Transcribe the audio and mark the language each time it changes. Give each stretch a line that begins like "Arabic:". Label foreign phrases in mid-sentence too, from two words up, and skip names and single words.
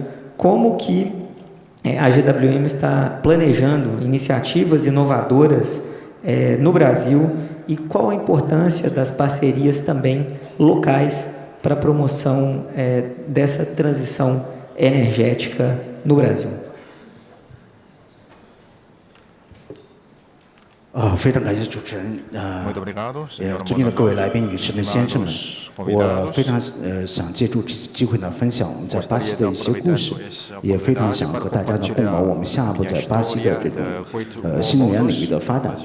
Portuguese: Como que a GWM está planejando iniciativas inovadoras no Brasil e qual a importância das parcerias também locais para a promoção dessa transição energética no Brasil?
Chinese: 非常感谢主持人，尊敬的各位来宾、女士们、先生们，我非常想借助这次机会呢，分享我们在巴西的一些故事，也非常想和大家呢共谋我们下一步在巴西的这种新能源领域的发展。